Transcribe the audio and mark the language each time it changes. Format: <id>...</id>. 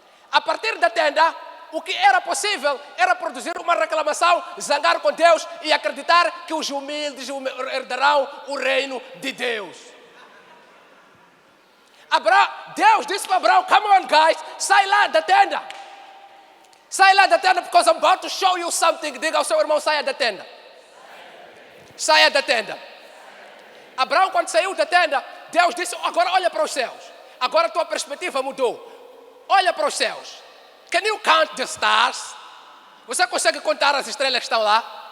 <pt>A partir da tenda, o que era possível era produzir uma reclamação, zangar com Deus e acreditar que os humildes herdarão o reino de Deus. Deus disse para Abraão, come on guys, sai lá da tenda.</pt> <en>Sai lá da tenda, because I'm about to show you something.</en> <pt>Diga ao seu irmão, saia da tenda. Saia da tenda. Abraão, quando saiu da tenda, Deus disse, agora olha para os céus. Agora a tua perspectiva mudou. Olha para os céus. Can you count the stars? Você consegue contar as estrelas que estão lá?</pt>